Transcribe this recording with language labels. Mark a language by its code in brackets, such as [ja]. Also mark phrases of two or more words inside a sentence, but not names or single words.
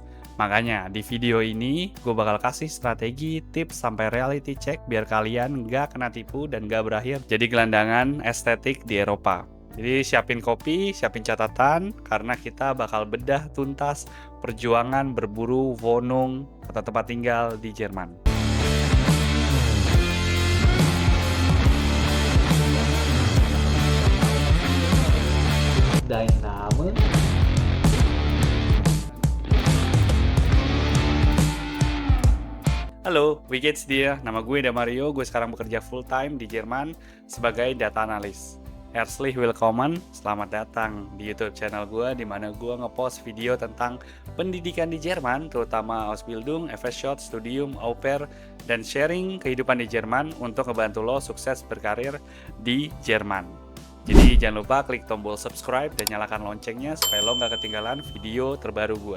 [id] Makanya di video ini gue bakal kasih strategi, tips, sampai [en] reality check [id] biar kalian nggak kena tipu dan nggak berakhir jadi gelandangan estetik di Eropa. Jadi siapin kopi, siapin catatan, karena kita bakal bedah tuntas perjuangan berburu Wohnung atau tempat tinggal di Jerman. [de] Dein Name? Halo, wie geht's dir? [id] Nama gue Damario, gue sekarang bekerja [en] full time [id] di Jerman sebagai data analis. [de] Herzlich willkommen, [id] selamat datang di YouTube channel gue di mana gue ngepost video tentang pendidikan di Jerman, terutama Ausbildung, FSJ, Studium, Au Pair, dan sharing kehidupan di Jerman untuk ngebantu lo sukses berkarir di Jerman. Jadi jangan lupa klik tombol subscribe dan nyalakan loncengnya supaya lo nggak ketinggalan video terbaru gue.